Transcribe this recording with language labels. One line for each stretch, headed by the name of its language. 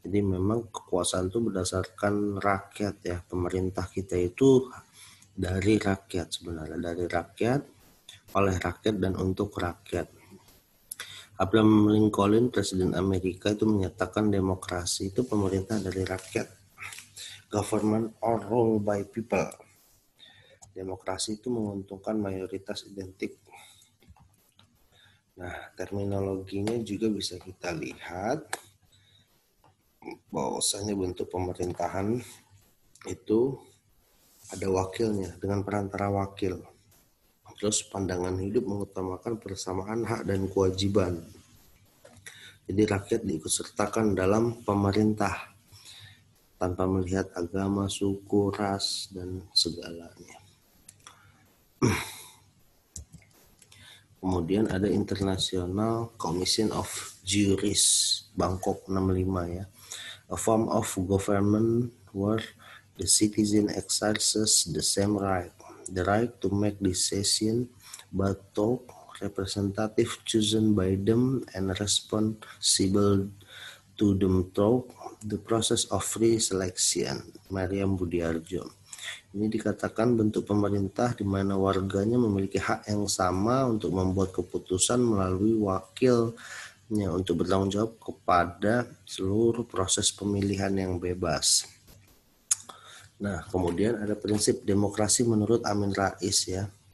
Indonesian: Jadi memang kekuasaan itu berdasarkan rakyat ya. Pemerintah kita itu dari rakyat sebenarnya, dari rakyat, oleh rakyat dan untuk rakyat. Abraham Lincoln, Presiden Amerika, itu menyatakan demokrasi itu pemerintah dari rakyat.
English: Government or rule by people.
Indonesian: Demokrasi itu menguntungkan mayoritas identik. Nah, terminologinya juga bisa kita lihat bahwasanya bentuk pemerintahan itu ada wakilnya dengan perantara wakil. Terus pandangan hidup mengutamakan persamaan hak dan kewajiban. Jadi rakyat diikutsertakan dalam pemerintah tanpa melihat agama, suku, ras, dan segalanya. Kemudian ada International Commission of Juris Bangkok 65 ya.
English: A form of government where the citizen exercises the same right. The right to make decision but to representative chosen by them and responsible to them through the process of free selection.
Indonesian: Mariam Budiarjo. Ini dikatakan bentuk pemerintah di mana warganya memiliki hak yang sama untuk membuat keputusan melalui wakilnya untuk bertanggung jawab kepada seluruh proses pemilihan yang bebas. Nah, kemudian ada prinsip demokrasi menurut Amin Rais ya.